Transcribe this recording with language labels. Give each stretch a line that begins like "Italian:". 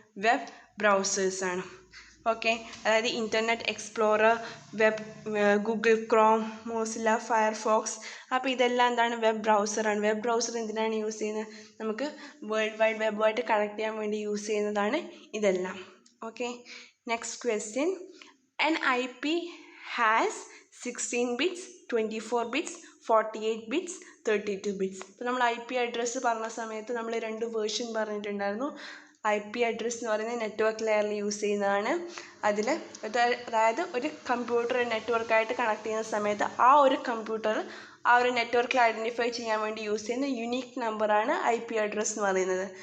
Malayalam: Web ബ്രൗസേഴ്സാണ്. Okay, അതായത് internet explorer, Google Chrome, Mozilla, Firefox. അപ്പോൾ ഇതെല്ലാം എന്താണ്? വെബ് ബ്രൗസറാണ്. വെബ് ബ്രൗസർ എന്തിനാണ് യൂസ് ചെയ്യുന്നത്? നമുക്ക് വേൾഡ് വൈഡ് വെബുമായിട്ട് കണക്ട് ചെയ്യാൻ വേണ്ടി യൂസ് ചെയ്യുന്നതാണ് ഇതെല്ലാം. Okay, next question.
English: An IP has 16 bits, 24 bits, 48 bits, 32 bits.
Malayalam: ഇപ്പോൾ നമ്മൾ IP അഡ്രസ്സ് പറഞ്ഞ സമയത്ത് നമ്മൾ 2 വേർഷൻ പറഞ്ഞിട്ടുണ്ടായിരുന്നു. IP അഡ്രസ്സ് എന്ന് പറയുന്നത് നെറ്റ്വർക്ക് ലെയറിൽ യൂസ് ചെയ്യുന്നതാണ്. അതിൽ അതായത് ഒരു കമ്പ്യൂട്ടർ നെറ്റ്വർക്കായിട്ട് കണക്ട് ചെയ്യുന്ന സമയത്ത് ആ ഒരു കമ്പ്യൂട്ടർ ആ ഒരു നെറ്റ്വർക്കിൽ ഐഡൻറ്റിഫൈ ചെയ്യാൻ വേണ്ടി യൂസ് ചെയ്യുന്ന യുണീക്ക് നമ്പറാണ് IP അഡ്രസ്സ് എന്ന് പറയുന്നത്.